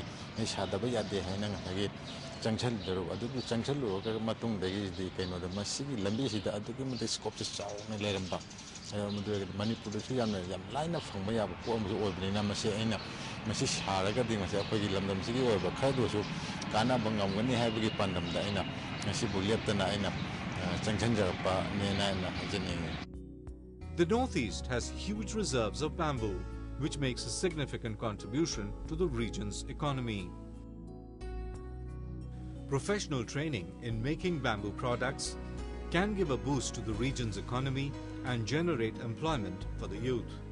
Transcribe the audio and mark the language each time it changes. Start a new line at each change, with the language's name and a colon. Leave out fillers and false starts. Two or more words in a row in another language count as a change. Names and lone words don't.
Manipuri: ꯑꯩ ꯁꯥꯗꯕ ꯌꯥꯗꯦ ꯍꯥꯏꯅ ꯉꯁꯥꯏꯒꯤ ꯆꯪꯁꯜꯂꯨꯔ ꯑꯗꯨꯕꯨ ꯆꯪꯁꯜꯂꯨꯔꯒ ꯃꯇꯨꯡꯗꯒꯤꯗꯤ ꯀꯩꯅꯣꯗ ꯃꯁꯤꯒꯤ ꯂꯝꯕꯤꯁꯤꯗ ꯑꯗꯨꯛꯀꯤ ꯃꯇꯤꯛ ꯁ꯭ꯀꯣꯞꯁꯦ ꯆꯥꯎꯅ ꯂꯩꯔꯝꯕ ꯃꯗꯨ ꯑꯣꯏꯔꯒꯗꯤ ꯃꯅꯤꯄꯨꯔꯗꯁꯨ ꯌꯥꯝ ꯂꯥꯏꯅ ꯐꯪꯕ ꯌꯥꯕ ꯄꯣꯠ ꯑꯃꯁꯨ ꯑꯣꯏꯕꯅꯤꯅ ꯃꯁꯤ ꯑꯩꯅ ꯃꯁꯤ ꯁꯥꯔꯒꯗꯤ ꯃꯁꯤ ꯑꯩꯈꯣꯏꯒꯤ ꯂꯝꯗꯝꯁꯤꯒꯤ ꯑꯣꯏꯕ ꯈꯔꯗꯁꯨ ꯀꯥꯟꯅꯕ ꯉꯝꯒꯅꯤ ꯍꯥꯏꯕꯒꯤ ꯄꯥꯟꯗꯝꯗ ꯑꯩꯅ ꯉꯁꯤꯕꯨ ꯂꯦꯞꯇꯅ ꯑꯩꯅ ꯆꯪꯁꯟꯖꯔꯛꯄꯅꯦꯅ ꯑꯩꯅ ꯍꯥꯏꯖꯅꯤꯡꯉꯤ.
English: The Northeast has huge reserves of bamboo, which makes a significant contribution to the region's economy. Professional training in making bamboo products can give a boost to the region's economy and generate employment for the youth.